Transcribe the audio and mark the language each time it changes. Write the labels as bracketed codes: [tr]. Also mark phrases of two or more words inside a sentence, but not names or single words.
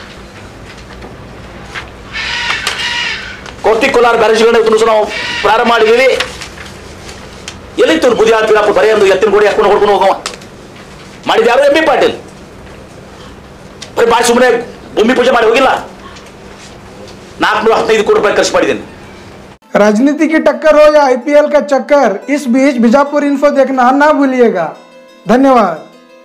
[kn] ಕೋರ್ತಿ ಕೋಲಾರ ಬ್ಯಾರೇಜ್ಗಳನ್ನ ನಾವು ಪ್ರಾರಂಭ ಮಾಡಿದೀವಿ. ಎಲ್ಲಿತ್ತು ಬುದಿಯಾಲ್ ಪಿರಾಪುರ್? ಬರೀ ಒಂದು ಎತ್ತಿನ ಗೋಡಿ ಹಾಕೊಂಡು ಹೊಡ್ಕೊಂಡು ಹೋಗವ ಮಾಡಿದ ಯಾರು? ಎಂ ಬಿ ಪಾಟೀಲ್. ಬರೀ ಬಾಯಿ ಸುಮ್ಮನೆ ಭೂಮಿ ಪೂಜೆ ಮಾಡಿ ಹೋಗಿಲ್ಲ. 415 ಕೋಟಿ ರೂಪಾಯಿ ಖರ್ಚು ಮಾಡಿದ್ದೀನಿ. [hi] राजनीति की टक्कर हो या IPL का चक्कर, इस बीच बीजापुर इन्फो देखना ना भूलिएगा। धन्यवाद।